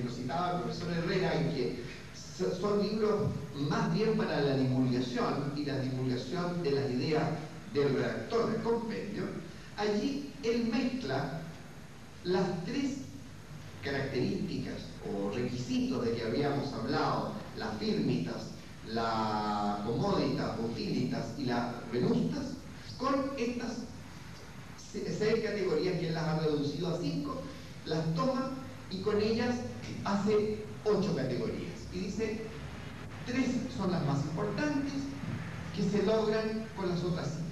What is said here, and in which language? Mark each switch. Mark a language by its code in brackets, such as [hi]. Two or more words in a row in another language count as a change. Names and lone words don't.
[es] nos citaba el profesor Herrera, en que son libros más bien para la divulgación y la divulgación de las ideas del redactor del compendio, allí él mezcla las 3 características o requisitos de que habíamos hablado, las firmitas, la [la] comoditas, utilitas [es] y las venustas, con estas 6 categorías que él las ha reducido a 5, las toma y con ellas hace 8 categorías. Y dice, 3 son las más importantes, que se logran con las otras 5.